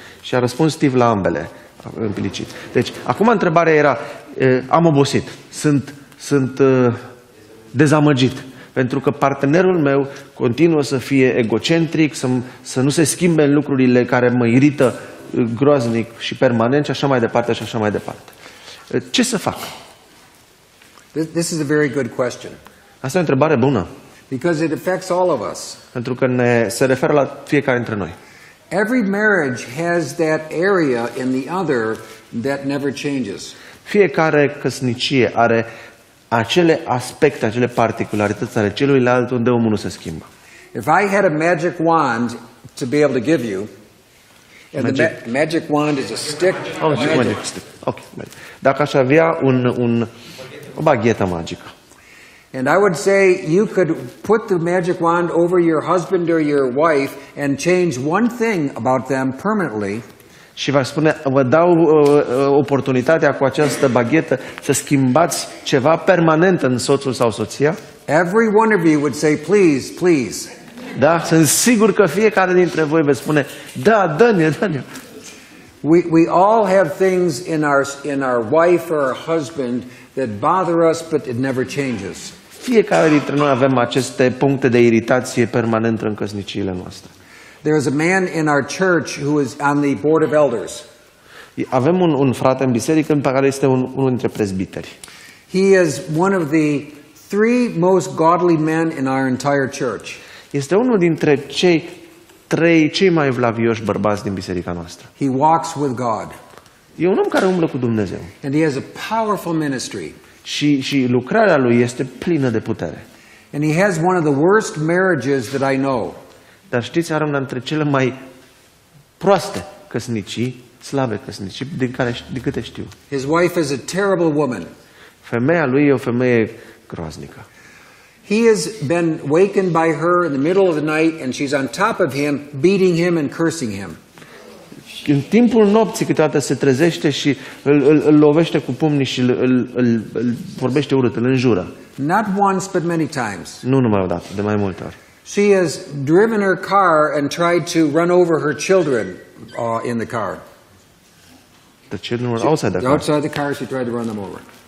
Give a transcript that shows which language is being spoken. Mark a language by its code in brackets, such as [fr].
[ro] Și a răspuns Steve la ambele, implicit. Deci, acum întrebarea era, am obosit, sunt dezamăgit, pentru că partenerul meu continuă să fie egocentric, să nu se schimbe în lucrurile care mă irită groaznic și permanent și așa mai departe și așa mai departe. Ce să fac? [en] This is a very good question. [ro] Asta e o întrebare bună. [en] Because it affects all of us. [ro] Pentru că se referă la fiecare dintre noi. [en] Every marriage has that area in the other that never changes. [ro] Fiecare căsnicie are acele aspecte, acele particularități ale celuilalt unde omul nu se schimbă. [en] If I had a magic wand to be able to give you, and the magic wand is a stick. Magic stick. Okay. [ro] Dacă aș avea o baghetă magică. [en] And I would say you could put the magic wand over your husband or your wife and change one thing about them permanently. [ro] Și v-aș spune, vă dau oportunitatea cu această baghetă să schimbați ceva permanent în soțul sau soția. [en] Every one of you would say, please, please. [ro] Da, sunt sigur că fiecare dintre voi veți spune, da, dă-ne. [en] We all have things in our wife or our husband that bother us, but it never changes. [ro] Fiecare dintre noi avem aceste puncte de iritație permanent în căsniciile noastre. [en] There is a man in our church who is on the board of elders. [ro] Avem un frate în biserică în care este unul dintre prezbiteri. [en] He is one of the 3 most godly men in our entire church. [ro] Este unul dintre cei mai vlavioși bărbați din biserica noastră. [en] He walks with God. [ro] E un om care umblă cu Dumnezeu. [en] And he has a powerful ministry. [ro] Și lucrarea lui este plină de putere. [en] And he has one of the worst marriages that I know. [ro] Dar știți, are una dintre cele mai proaste căsnicii, slabe căsnicii, din câte știu. [en] His wife is a terrible woman. [ro] Femeia lui e o femeie groaznică. [en] He has been wakened by her in the middle of the night and she's on top of him, beating him and cursing him. [ro] În timpul nopții câteodată se trezește și îl lovește cu pumnii și îl vorbește urât, îl înjură. [en] Not once, but many times. [ro] Nu numai o dată, de mai multe ori. [en] She has driven her car and tried to run over her children in the car. The children were outside the car. Outside the car, she tried to run them over.